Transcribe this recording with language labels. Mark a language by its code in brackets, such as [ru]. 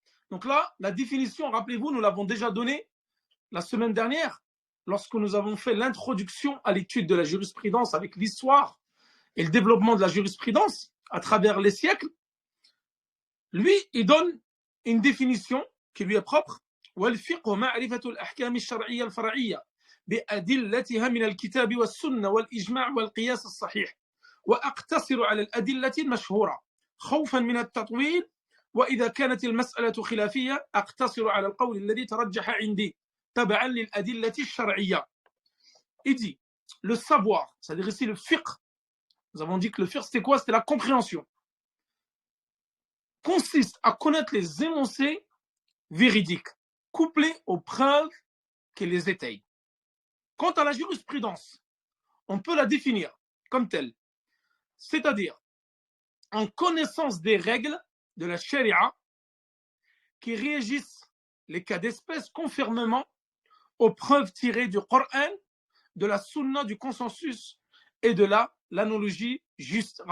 [fr] Donc là, la définition, rappelez-vous, nous l'avons déjà donnée la semaine dernière, lorsque nous avons fait l'introduction à l'étude de la jurisprudence avec l'histoire et le développement de la jurisprudence à travers les siècles. Lui, il donne une définition qui lui est propre. [ar] والفقه معرفة الأحكام الشرعية الفرعية بأدلتها من الكتاب والسنة والإجماع والقياس الصحيح وأقتصر على الأدلة المشهورة خوفا من التطويل وإذا كانت المسألة خلافية أقتصر على القول الذي ترجح عندي تبعا للأدلة الشرعية. [fr] Il dit, le savoir, c'est-à-dire ici le fiqh, nous avons dit que le fiqh c'était quoi? C'était la compréhension. Consiste à connaître les énoncés véridiques, couplés aux preuves qui les étayent. Quant à la jurisprudence, on peut la définir comme telle, c'est-à-dire en connaissance des règles de la charia qui régissent les cas d'espèce conformément aux preuves tirées du Coran, de la sunna, du consensus et de l'analogie juste.